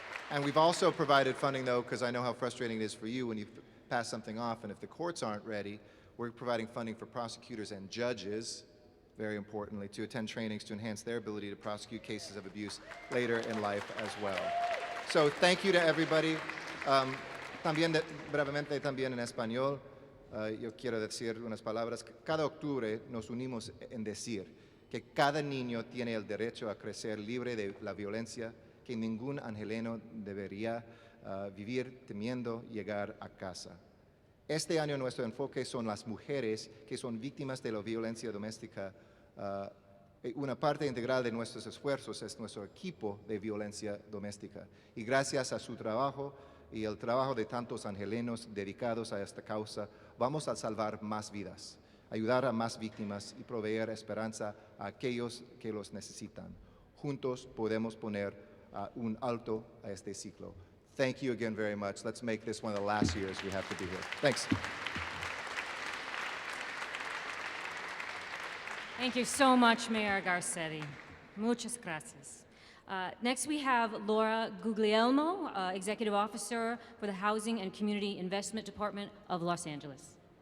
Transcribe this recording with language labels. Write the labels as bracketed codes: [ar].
[en] And we've also provided funding, though, because I know how frustrating it is for you when you pass something off, and if the courts aren't ready, we're providing funding for prosecutors and judges, very importantly, to attend trainings to enhance their ability to prosecute cases of abuse later in life as well. So thank you to everybody. [es] Brevemente también en español, yo quiero decir unas palabras. Cada octubre nos unimos en decir que cada niño tiene el derecho a crecer libre de la violencia, que ningún angeleno debería vivir temiendo llegar a casa. Este año nuestro enfoque son las mujeres que son víctimas de la violencia doméstica. Una parte integral de nuestros esfuerzos es nuestro equipo de violencia doméstica. Y gracias a su trabajo y el trabajo de tantos angelenos dedicados a esta causa, vamos a salvar más vidas, ayudar a más víctimas y proveer esperanza a aquellos que los necesitan. Juntos podemos poner un alto a este ciclo. [en] Thank you again very much. Let's make this one of the last years we have to be here. Thanks. Thank you so much, Mayor Garcetti. [es] Muchas gracias. [en] Next, we have Laura Guglielmo, Executive Officer for the Housing and Community Investment Department of Los Angeles.